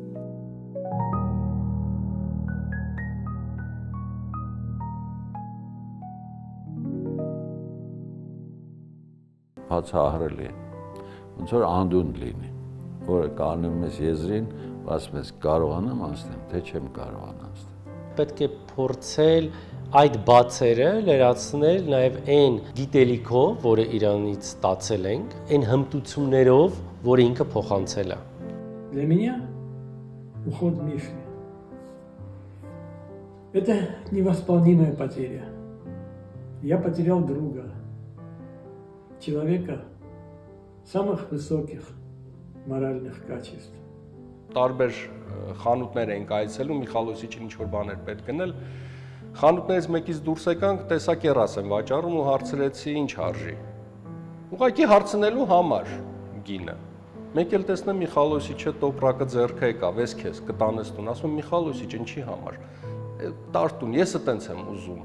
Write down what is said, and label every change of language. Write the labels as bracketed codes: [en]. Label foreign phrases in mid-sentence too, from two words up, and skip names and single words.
[hy] Բացահայտելի է, ոնց որ անդուն լինի, որը կանում ես եզրին, ասում ես կարողանամ անցնել, թե չեմ կարողանա անցնել։ Պետք է փորձել այդ բացերը լրացնել նաև այն գիտելիքով, որը իրանից ստացել ենք, այն հմտություններով, որը ինքը փոխանցել է։ [ru] Для меня уход Миши – это невосполнимая потеря. Я потерял друга, человека самых высоких моральных качеств. [hy] Տարբեր խանութներ ենք այցելում, Միխալոսիչին ինչ-որ բաներ պետք գնել, խանութներից մեկից դուրս եկանք, տեսա կեռաս եմ վաճառում ու հարցրեցի ինչ արժի։ Ուղղակի հարցնելու համար գինը։ Մեկ էլ տեսնեմ Միխալոսիչը տոպրակը ձեռքը եկավ, ես քեզ կտանես տուն, ասում եմ Միխալոսիչ, ինչի համար։ Տարտուն, եսը տենց եմ ուզում։